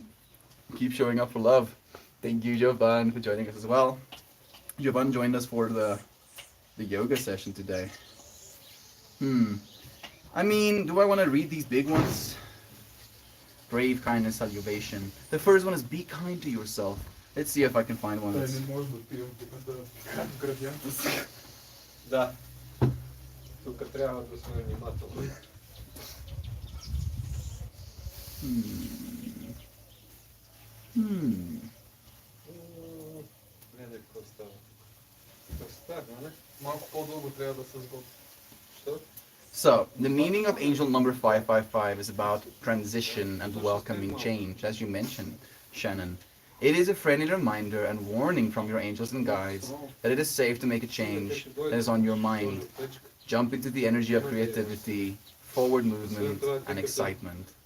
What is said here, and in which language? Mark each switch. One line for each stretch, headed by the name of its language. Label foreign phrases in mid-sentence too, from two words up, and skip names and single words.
English: Keep showing up for love. Thank you, Jovan, for joining us as well. Jovan joined us for the yoga session today. I mean, do I want to read these big ones? Brave, kindness, salvation. The first one is be kind to yourself. Let's see if I can find one that's...
Bulgarian: Да. Тук трябва да сме внимателни. Не, какво става? Какво става, не? Малко по-дълго трябва да се сготви. Що?
English: So, the meaning of angel number 555 is about transition and welcoming change, as you mentioned, Shannon. It is a friendly reminder and warning from your angels and guides that it is safe to make a change that is on your mind. Jump into the energy of creativity, forward movement, and excitement.